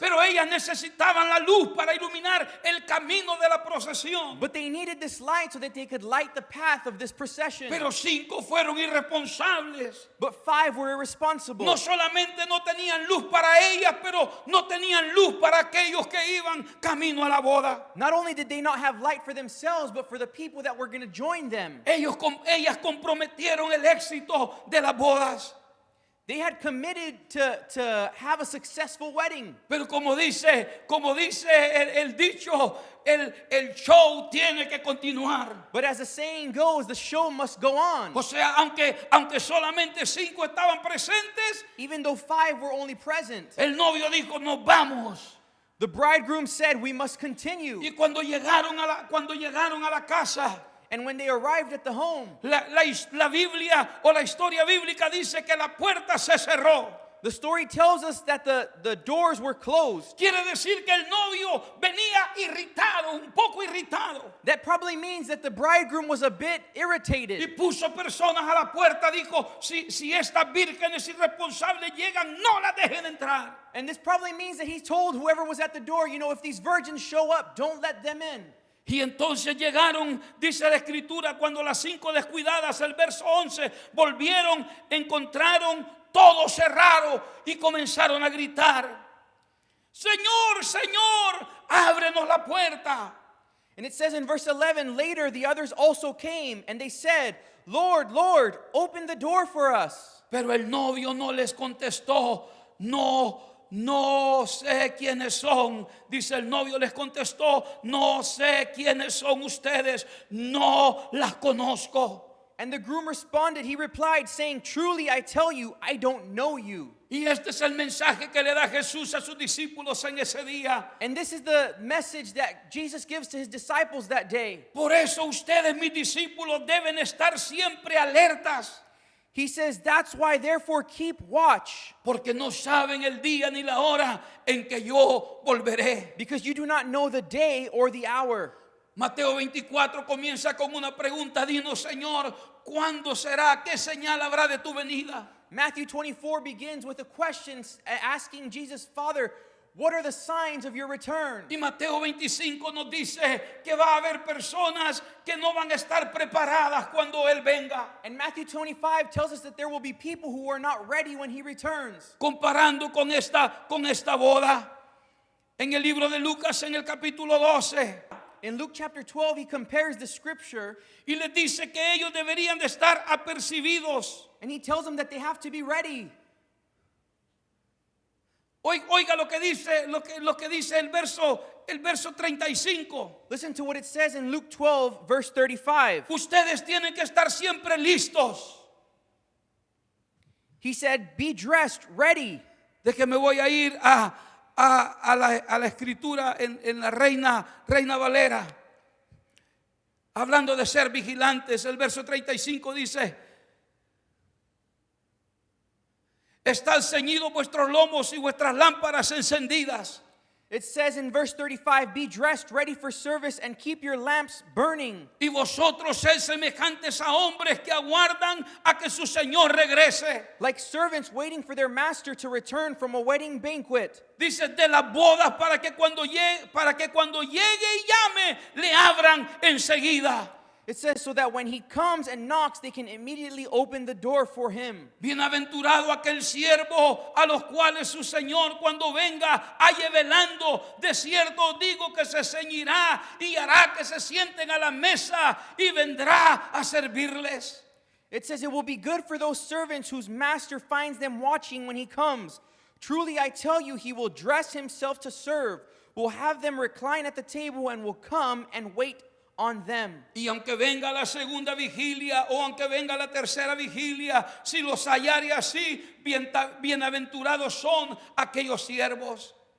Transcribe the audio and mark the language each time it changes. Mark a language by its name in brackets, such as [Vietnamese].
[Spanish] Pero ellas necesitaban la luz para iluminar el camino de la procesión. [English] But they needed this light so that they could light the path of this procession. [Spanish] Pero 5 fueron irresponsables. [English] But 5 were irresponsible. [Spanish] No solamente no tenían luz para ellas, pero no tenían luz para aquellos que iban camino a la boda. [English] Not only did they not have light for themselves, but for the people that were going to join them. [Spanish] Ellas comprometieron el éxito de las bodas. [English] They had committed to have a successful wedding. [Spanish] Pero como dice el dicho, el show tiene que continuar. [English] But as the saying goes, the show must go on. [Spanish] O sea, aunque solamente 5 estaban presentes, [English] Even though 5 were only present, [Spanish] el novio dijo, nos vamos. [English] the bridegroom said, we must continue. [Spanish] Y cuando llegaron a la casa, [English] And when they arrived at the home, [Spanish] la Biblia o la historia bíblica dice que la puerta se cerró. [English] the story tells us that the doors were closed. [Spanish] Quiere decir que el novio venía irritado, un poco irritado. [English] That probably means that the bridegroom was a bit [Spanish] Y [English] irritated. [Spanish] puso personas a la puerta, dijo, si estas vírgenes irresponsables llegan, no las dejen entrar. [English] And this probably means that he told whoever was at the door, you know, if these virgins show up, don't let them in. [Spanish] Y entonces llegaron, dice la escritura, cuando las 5 descuidadas, el verso 11, volvieron, encontraron todo cerrado y comenzaron a gritar, Señor, Señor, ábrenos la puerta. [English] And it says in verse 11, later the others also came, and they said, Lord, Lord, open the door for us. [Spanish] Pero el novio no les contestó, no sé quiénes son. Dice el novio les contestó, no sé quiénes son ustedes, no las conozco. [English] And the groom responded, he replied, saying, truly I tell you, I don't know you. [Spanish] Y este es el mensaje que le da Jesús a sus discípulos en ese día. [English] And this is the message that Jesus gives to his disciples that day. [Spanish] Por eso ustedes, mis discípulos, deben estar siempre alertas, [English] He says, that's why therefore keep watch, [Spanish] porque no saben el día ni la hora en que yo volveré. [English] because you do not know the day or the hour. [Spanish] Mateo 24 comienza con una pregunta. Dinos, Señor, ¿cuándo será? ¿Qué señal habrá de tu venida? [English] Matthew 24 begins with a question asking Jesus, Father, what are the signs of your return? [Spanish] Y Mateo 25 nos dice que va a haber personas que no van a estar preparadas cuando Él venga. [English] And Matthew 25 tells us that there will be people who are not ready when he returns. [Spanish] Comparando con esta boda, en el libro de Lucas, en el capítulo 12, [English] In Luke chapter 12, he compares the scripture [Spanish] y les dice que ellos deberían de estar apercibidos. [English] and he tells them that they have to be ready. [Spanish] Oiga lo que dice el verso 35. [English] Listen to what it says in Luke 12, verse 35. [Spanish] Ustedes tienen que estar siempre listos. [English] He said, be dressed, ready. [Spanish] De que me voy a ir a la escritura en la Reina Valera. Hablando de ser vigilantes, el verso 35 dice: están ceñidos vuestros lomos y vuestras lámparas encendidas. [English] It says in verse 35, be dressed, ready for service, and keep your lamps burning. [Spanish] Y vosotros sed semejantes a hombres que aguardan a que su Señor regrese. [English] Like servants waiting for their master to return from a wedding banquet. [Spanish] Dice de las bodas para que cuando llegue y llame le abran enseguida. [English] It says so that when he comes and knocks, they can immediately open the door for him. [Spanish] Bienaventurado aquel siervo a los cuales su Señor cuando venga halle velando. De cierto digo que se ceñirá y hará que se sienten a la mesa y vendrá a servirles. [English] It says it will be good for those servants whose master finds them watching when he comes. Truly I tell you, he will dress himself to serve, will have them recline at the table, and will come and wait on them. [Spanish] Y aunque venga la segunda vigilia o aunque venga la tercera vigilia, si los hallare así, bienaventurados son aquellos siervos.